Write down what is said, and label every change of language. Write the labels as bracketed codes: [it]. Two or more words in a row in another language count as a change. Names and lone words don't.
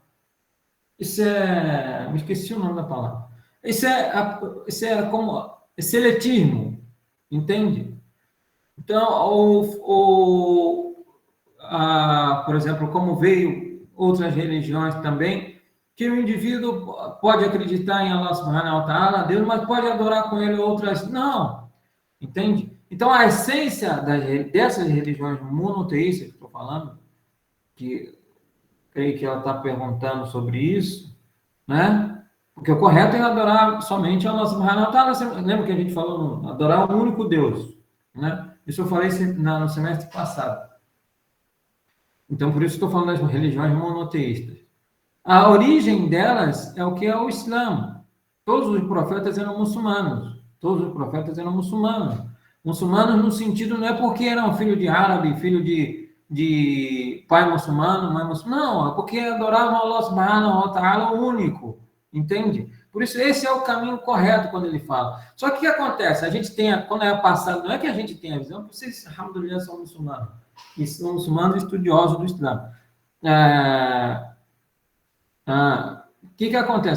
[pt] Isso me esqueci o nome da palavra. Isso é como seletismo, entende? Então, por exemplo, como veio outras religiões também, que o indivíduo pode acreditar em [ar] الله سبحانه وتعالى, [pt] Deus, mas pode adorar com ele outras, não, entende? Então, a essência dessas religiões monoteístas que estou falando, que creio que ela está perguntando sobre isso, né? Porque o correto é adorar somente a [ar] الله سبحانه وتعالى. [pt] Lembra que a gente falou, adorar um único Deus, né? Isso eu falei no semestre passado. Então, por isso estou falando das religiões monoteístas. A origem delas é o que é o Islã. Todos os profetas eram muçulmanos. Todos os profetas eram muçulmanos. Muçulmanos no sentido não é porque eram filho de árabe, filho de pai muçulmano, mãe muçulmana. Não, é porque adoravam [ar] الله سبحانه وتعالى [pt] o único. Entende? Por isso, esse é o caminho correto quando ele fala. Só que o que acontece? A gente tem, quando é passado, não é que a gente tenha a visão, porque vocês, alhamdulillah, são muçulmanos. E são muçulmanos estudiosos do Islã. O que acontece?